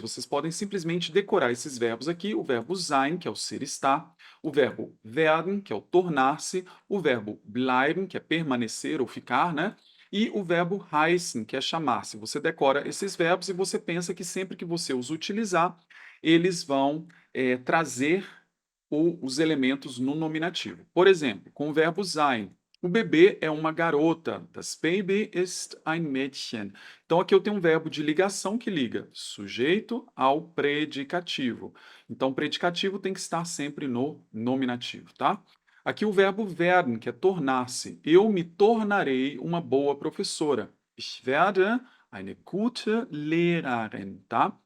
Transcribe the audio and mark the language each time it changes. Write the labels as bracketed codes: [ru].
[pt] Vocês podem simplesmente decorar esses verbos aqui, o verbo sein, que é o ser estar, o verbo werden, que é o tornar-se, o verbo bleiben, que é permanecer ou ficar, né? E o verbo heißen, que é chamar-se. Você decora esses verbos e você pensa que sempre que você os utilizar, eles vão trazer os elementos no nominativo. Por exemplo, com o verbo sein, o bebê é uma garota. [de] Das Baby ist ein Mädchen. [pt] Então aqui eu tenho um verbo de ligação que liga sujeito ao predicativo. Então o predicativo tem que estar sempre no nominativo, tá? Aqui o verbo werden, que é tornar-se. Eu me tornarei uma boa professora. [de] Ich werde eine gute Lehrerin, [pt] tá?